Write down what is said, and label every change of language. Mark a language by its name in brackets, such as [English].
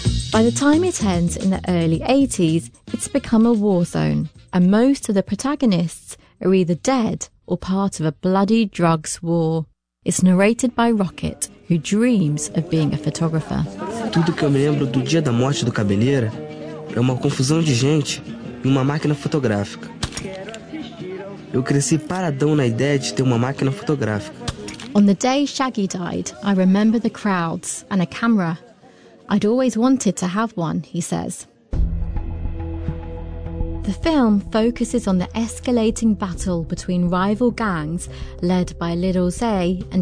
[English] By the time it ends in the early 80s, it's become a war zone, and most of the protagonists are either dead or part of a bloody drugs war. It's narrated by Rocket, who dreams of being a photographer. [Portuguese] Tudo que eu me lembro do dia da morte do cabeleira é uma confusão de gente e uma máquina fotográfica. Eu cresci paradão na ideia de ter uma máquina fotográfica. [English] On the day Shaggy died, I remember the crowds and a camera. I'd always wanted to have one, he says. The film focuses on the escalating battle between rival gangs led by Little Zay and